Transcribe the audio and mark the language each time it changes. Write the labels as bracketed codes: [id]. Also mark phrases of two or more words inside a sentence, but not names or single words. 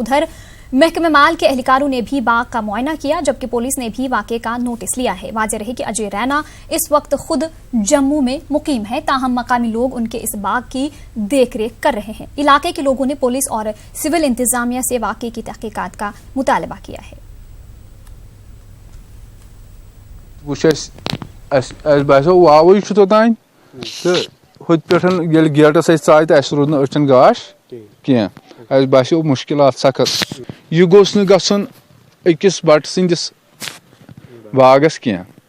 [ur] ادھر محکمہ مال کے اہلکاروں نے بھی باغ کا معائنہ کیا، جبکہ پولیس نے بھی واقعے کا نوٹس لیا ہے. واضح رہے کہ اجے رینا اس وقت خود جموں میں مقیم ہے، تاہم مقامی لوگ ان کے اس باغ کی دیکھ ریکھ کر رہے ہیں. علاقے کے لوگوں نے پولیس اور سول انتظامیہ سے واقعے کی تحقیقات کا مطالبہ کیا ہے. [ks] گیٹس ژایہِ تہٕ اَسہِ روٗد نہٕ أچھن گاش کینٛہہ، اَسہِ باسیو مُشکلات سخت. یہِ گوٚژھ نہٕ گژھُن أکِس بٹہٕ سٕنٛدِس باغس کینٛہہ.